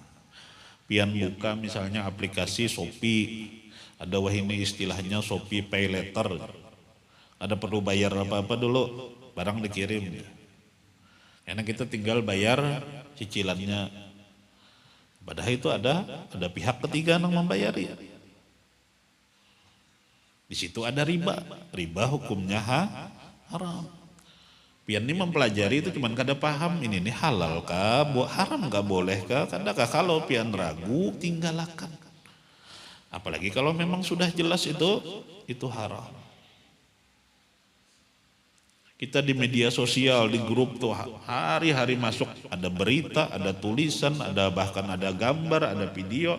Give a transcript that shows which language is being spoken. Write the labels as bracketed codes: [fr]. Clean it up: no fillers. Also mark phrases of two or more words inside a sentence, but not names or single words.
[bjn] Pian buka misalnya aplikasi Shopee, ada wah ini istilahnya Shopee Pay Later. [id] Ada perlu bayar apa-apa dulu, barang dikirim. Karena kita tinggal bayar cicilannya. Padahal itu ada pihak ketiga yang membayari. Di situ ada riba hukumnya haram. [bjn] Pian ini mempelajari itu cuman kada paham ini halal kah, haram kah, boleh kah, kadakah kalau pian ragu tinggalkan. [id] Apalagi kalau memang sudah jelas itu haram. Kita di media sosial, di grup tuh hari-hari masuk ada berita, ada tulisan, bahkan ada gambar, ada video.